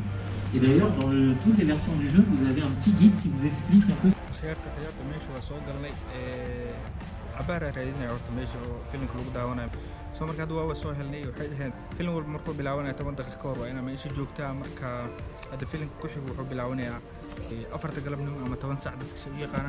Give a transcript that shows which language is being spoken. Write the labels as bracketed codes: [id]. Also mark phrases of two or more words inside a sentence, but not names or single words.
[fr] Et d'ailleurs, dans toutes les versions du jeu, vous avez un petit guide qui vous explique un peu. [so] خيارتا meesha waa soo galnay cabaar raadinay horta meesha oo filimka lagu daawanayo. soo marka hadda waa soo helnay. waxay dhaheen filim walba markuu bilaabanayo 10 daqiiqo ka hor waa inaad meesha joogtaa. marka hadda filimka ku xiga wuxuu bilaabanayaa 4 galabnimo ama 10 saac dadka u yaqaanaan.